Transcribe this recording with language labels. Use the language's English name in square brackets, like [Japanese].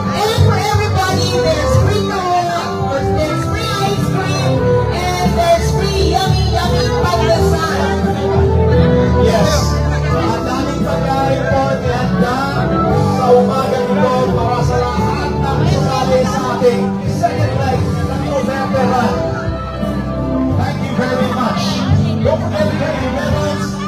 [English] And for everybody, there's free food, there's free ice cream, and there's free yummy pandesal. Yes. [Filipino] Ang daming pagkain po nihanda sa umaga nito para sa lahat ng sumali sa ating second leg ng November run. [English] Thank you very much. Don't forget to get your medals.